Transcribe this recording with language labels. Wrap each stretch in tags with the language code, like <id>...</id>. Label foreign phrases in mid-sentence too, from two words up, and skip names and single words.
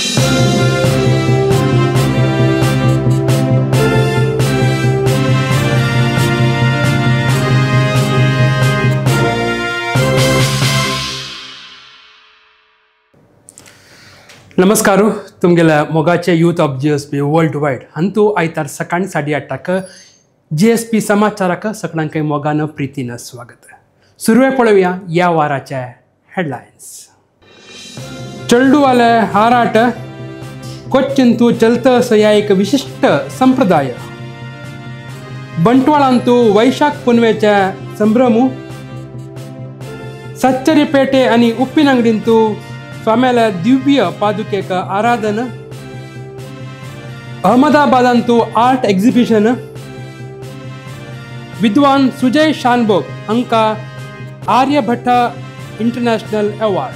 <kok>नमस्कार तुमगेल्या मोगाचे यूथ ऑफ GSP वर्ल्ड वायड अंतू आयतार सकाळी 8:30 GSP समाचाराक सगळ्यांक मोगान प्रीतीन स्वागत. सुरवे पळोवया या वाराचे हेडलायन्स. चळडूवाले हाराट कोच्चिंतू चलतस या एक विशिष्ट संप्रदाय. बंटवाळांतू वैशाख पुनवेचे संभ्रमू. सच्चरिपेटे आणि उप्पिनंगडींतू स्वाम्याला दिव्य पादुकेक आराधन. अहमदाबादांतू</kok> <en>art exhibition.</en> <kok>विद्वान सुजय शानभोग हांका आर्यभट्ट इंटरनॅशनल अवॉर्ड.</kok>